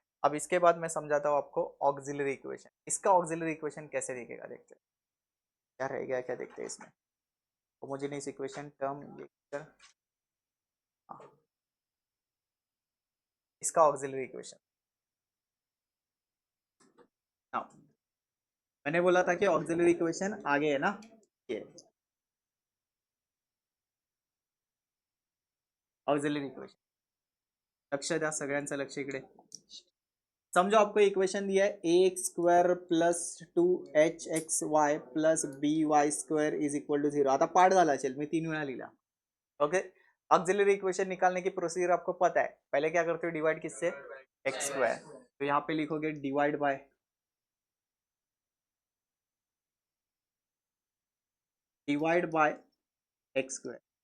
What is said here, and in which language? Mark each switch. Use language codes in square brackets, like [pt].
[hi] अब इसके बाद मैं समझाता हूँ आपको ऑक्सिलरी इक्वेशन, इसका ऑक्सिलरी इक्वेशन कैसे दिखेगा, देखते हैं क्या रहेगा, क्या देखते हैं इसमें, होमोजेनियस इक्वेशन टर्म, ये इसका ऑक्सिलरी इक्वेशन, मैंने बोला था कि ऑक्सिलरी इक्वेशन आगे है ना, ये ऑक्सिलरी इक्वेशन, [mr] लक्ष द्या, सगळ्यांचं लक्ष इकडे. [hi] समजो आपको इक्वेशन दिया है ax² plus 2hxy plus by² is equal to 0. [mr] आता पार्ट झाला असेल, मी 3 वेळा लिहिला. [hi] ओके, ऑक्सिलरी इक्वेशन निकालने की प्रोसीजर आपको पता है. पहले क्या करते हो, डिवाइड किससे, x². तो यहाँ पे लिखोगे डिवाइड बाय x².